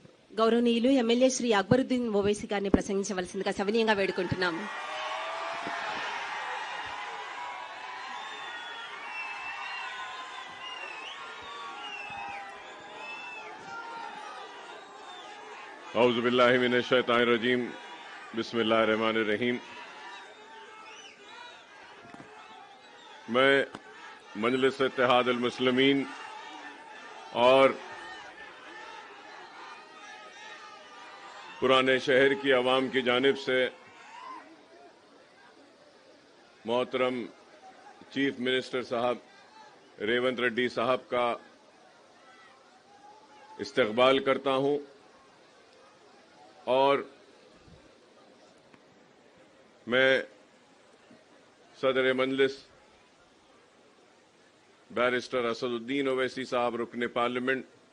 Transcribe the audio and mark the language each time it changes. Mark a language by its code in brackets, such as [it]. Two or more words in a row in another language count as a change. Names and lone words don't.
[te] గౌరవనీయులు ఎమ్మెల్యే శ్రీ అక్బరుద్దీన్ ఓవైసీ గారిని ప్రసంగించవలసిందిగా సవినీయంగా వేడుకుంటున్నాం. [ar] أعوذ بالله من الشيطان الرجيم بسم الله الرحمن الرحيم. [ur] میں مجلس اتحاد المسلمین اور پرانے شہر کی عوام کی جانب سے मोहतरम [en] chief minister [ur] صاحب ریونت ریڈی صاحب کا استقبال کرتا ہوں اور میں صدر مجلس بیرسٹر اسدالدین اویسی صاحب رکن پارلیمنٹ